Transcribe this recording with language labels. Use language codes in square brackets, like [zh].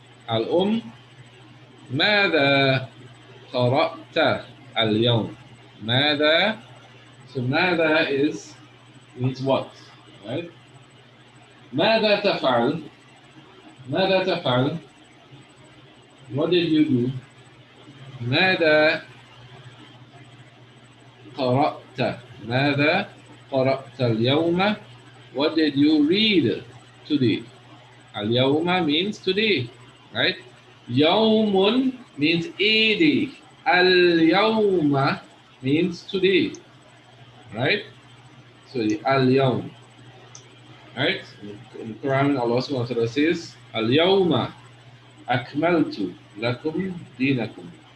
[ar] الأم ماذا قرأت اليوم؟ ماذا. [en] So ماذا is means what, right? [ar] ماذا تفعل؟ ماذا تفعل? [en] What did you do? [ar] ماذا قرأت؟ ماذا قرأت اليوم? [en] What did you read today? اليوم means today, right? يوم means a day. اليوم means today, right? So the al-yawm, right? In the Quran, Allah subhanahu wa ta'ala says, [ar] al-yawma akmaltu lakum dinakum.